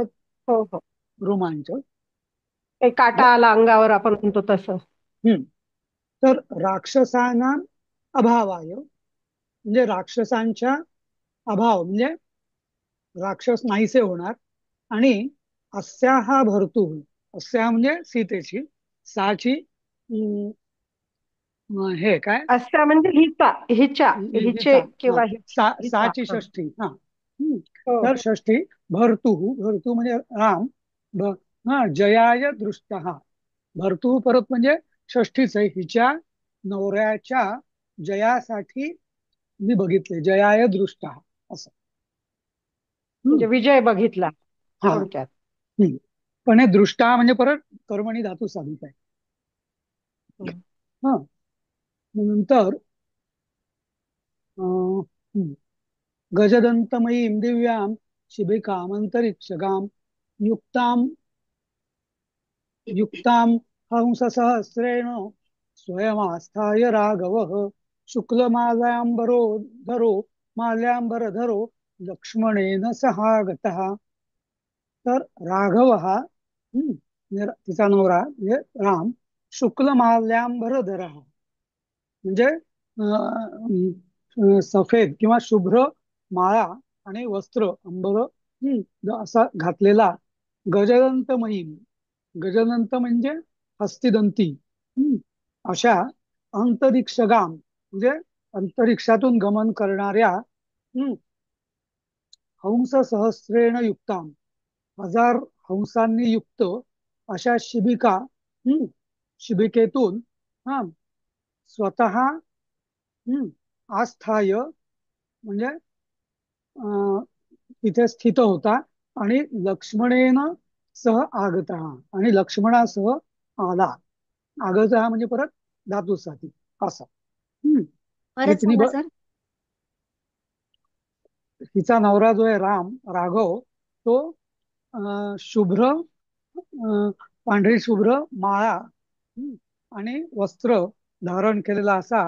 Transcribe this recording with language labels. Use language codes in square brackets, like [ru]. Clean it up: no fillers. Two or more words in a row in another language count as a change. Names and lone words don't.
[mr] हो हो. रोमांच. एक काटा आला अंगावर आपण म्हणतो तसं. हम्म. तर राक्षसांना अभावाय म्हणजे राक्षसांच्या अभाव म्हणजे राक्षस नाहीसे होणार. आणि अस्या हा भरतू, अस्या म्हणजे सीतेची, साची हे काय, अस्या म्हणजे हिचा, हिच्या, हिचे हिचा. हा, किंवा हिचा. साची हा. षष्ठी. हा. हो तर हो. षष्ठी भरतु, भरतु म्हणजे राम. भ हा, [sa] जयाय दृष्ट भरतु [mr] परत म्हणजे षष्ठीच आहे. हिच्या नवऱ्याच्या जयासाठी मी बघितले, [sa] जयाय दृष्ट [mr] असं. म्हणजे हम्म. विजय बघितला हा. थोडक्यात. पण हे दृष्टा म्हणजे परत कर्मणी धातू साधित आहे. हं. हा, नंतर अं, हम्म. [sa] गजदंतमयीं दिव्यां शिबिकामन्तरिक्षगां युक्तां युक्तां हंससहस्रेण स्वयमास्थाय राघवः शुक्लमाल्याम्बरो धरो माल्याम्बरधरो लक्ष्मणेन सहागतः. [mr] तर राघव हा म्हणजे तिचा नवरा म्हणजे राम शुक्लमाल्यांबरधर म्हणजे सफेद किंवा शुभ्र माळा आणि वस्त्र अंबर असा घातलेला गजदंत महिम. गजदंत म्हणजे हस्तिदंती. हम्म, अशा अंतरिक्षगाम म्हणजे अंतरिक्षातून गमन करणाऱ्या [sa] हंस सहस्रेण युक्ताम, [mr] 1000 हंसांनी युक्त अशा शिबिका, शिबिकेतून हा स्वतः आस्थाय म्हणजे अं, तिथे स्थित होता. आणि [sa] लक्ष्मणेन सह आगता [mr] आणि लक्ष्मणासह आला. आगता म्हणजे परत धातुसाठी असं. हम्म. हे परत तिने सांगा सर. हिचा नवरा जो आहे राम राघव तो शुभ्र पांढरी शुभ्र माळा आणि वस्त्र धारण केलेला असा.